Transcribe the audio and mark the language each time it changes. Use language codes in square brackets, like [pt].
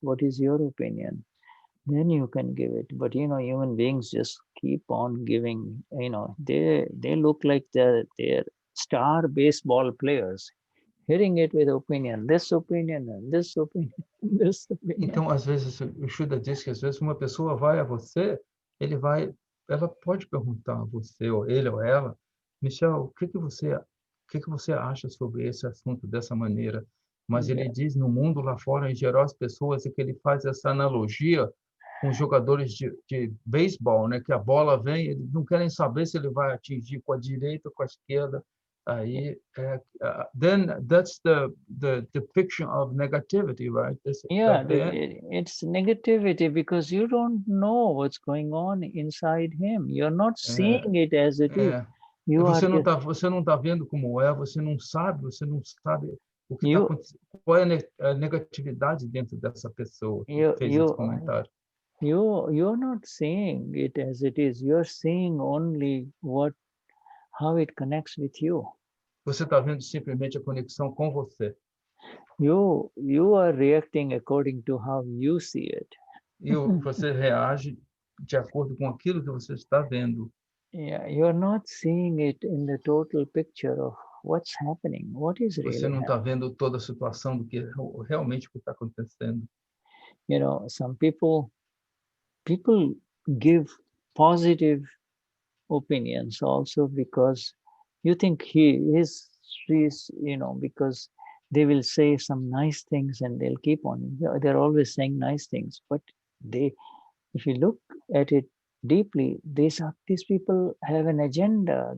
[en] What is your opinion?" Then you can give it. But you know, human beings just keep on giving. You know, they look like they're star baseball players, hitting it with opinion, this opinion, and this opinion, this opinion. [pt] Então, às vezes, o Shuddha diz que às vezes uma pessoa vai a você, ela pode perguntar a você, ou ele ou ela, Michel, o que que você acha sobre esse assunto dessa maneira? Mas ele diz no mundo lá fora, em geral, as pessoas, é que ele faz essa analogia com jogadores de beisebol, né? Que a bola vem, eles não querem saber se ele vai atingir com a direita ou com a esquerda. [en] Aí, then that's the depiction of negativity, right? Yeah, it's negativity because you don't know what's going on inside him. You're not seeing it as it is. You are [pt] Você não tá vendo como é, você não sabe o que está acontecendo, qual é a negatividade dentro dessa pessoa que fez esse comentário. [en] You're not seeing it as it is. You're seeing only how it connects with you. [pt] Você está vendo simplesmente a conexão com você. [en] You are reacting according to how you see it. [pt] E você reage de acordo com aquilo que você está vendo. [en] Yeah, you're not seeing it in the total picture of what's happening. What is really [pt] Você não está [en] happening? [pt] vendo toda a situação do que realmente está acontecendo. [en] You know, some people give positive opinions also because you think she's, you know, because they will say some nice things and they'll keep on. They're always saying nice things, but if you look at it deeply, these people have an agenda.